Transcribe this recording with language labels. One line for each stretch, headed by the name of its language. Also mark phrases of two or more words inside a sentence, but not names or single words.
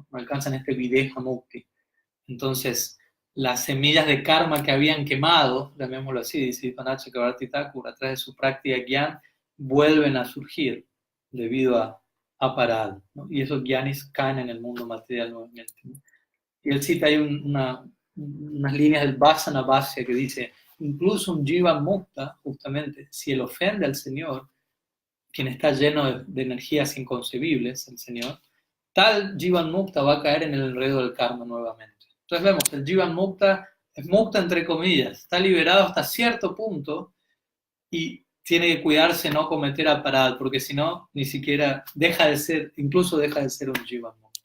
Spanish: No alcanzan este
Sanskrit: विदेह मुक्ति.
Spanish: Entonces, las semillas de karma que habían quemado, llamémoslo así, dice Vishwanath Chakravarti Thakur, a través de su práctica gyan, vuelven a surgir debido a Parad, ¿no? Y esos gyanis caen en el mundo material nuevamente, ¿no? Y él cita ahí unas líneas del Vasana Vasya que dice, incluso un
Sanskrit: जीव मुक्त,
Spanish: justamente, si él ofende al Señor, quien está lleno de energías inconcebibles, el Señor, tal
Sanskrit: जीवन् मुक्त
Spanish: va a caer en el enredo del karma nuevamente. Entonces vemos que el
Sanskrit: जीवन् मुक्त
Spanish: es mukta entre comillas, está liberado hasta cierto punto y tiene que cuidarse no cometer aparad, porque si no, ni siquiera incluso deja de ser un
Sanskrit: जीवन् मुक्त.